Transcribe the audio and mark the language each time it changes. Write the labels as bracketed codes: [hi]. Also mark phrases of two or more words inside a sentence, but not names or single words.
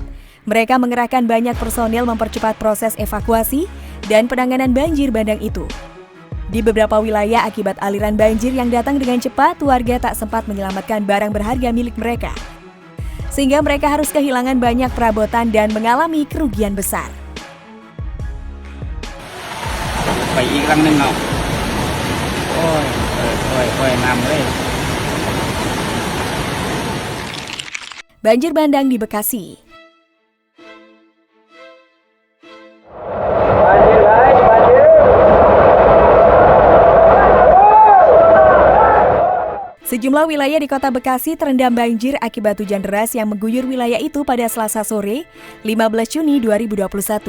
[id] Mereka mengerahkan banyak personel mempercepat proses evakuasi dan penanganan banjir bandang itu. Di beberapa wilayah akibat aliran banjir yang datang dengan cepat, warga tak sempat menyelamatkan barang berharga milik mereka. Sehingga mereka harus kehilangan banyak perabotan dan mengalami kerugian besar. [th] ไปอีกลำหนึ่งเนาะโอ้ยน้ำเลย [id] Banjir bandang di Bekasi. Sejumlah wilayah di kota Bekasi terendam banjir akibat hujan deras yang mengguyur wilayah itu pada Selasa sore, 15 Juni 2021.